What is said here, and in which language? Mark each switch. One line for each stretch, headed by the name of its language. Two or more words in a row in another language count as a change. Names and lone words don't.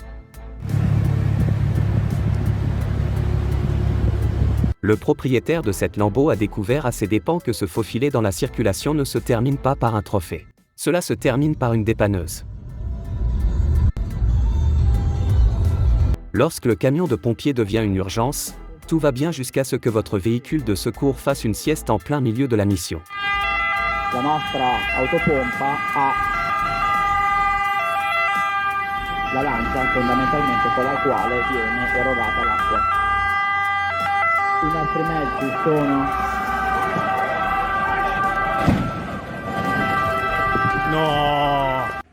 French: Le propriétaire de cette Lambo a découvert à ses dépens que se faufiler dans la circulation ne se termine pas par un trophée. Cela se termine par une dépanneuse. Lorsque le camion de pompiers devient une urgence, tout va bien jusqu'à ce que votre véhicule de secours fasse une sieste en plein milieu de la mission.
Italian: La nostra autopompa ha la lancia fondamentalmente con la quale viene erogata l'acqua. In altri mezzi sono No.